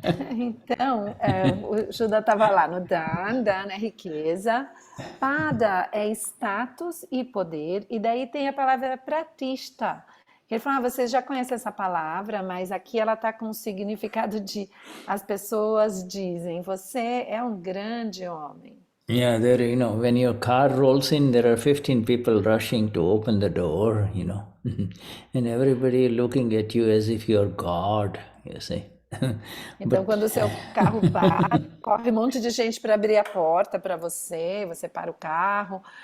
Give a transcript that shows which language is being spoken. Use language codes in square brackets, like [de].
[pt] Então, o Shuddha estava lá no dhan é riqueza, pada é status e poder, e daí tem a palavra pratishtha. Ele falou, vocês já conhecem essa palavra, mas aqui ela está com o significado de, as pessoas dizem, você é um grande homem. [en] Yeah, there, when your car rolls in, there are 15 people rushing to open the door, and everybody looking at you as if you're God, you see. [pt] Então, quando o seu carro para, corre um monte de gente para abrir a porta para você, você para o carro.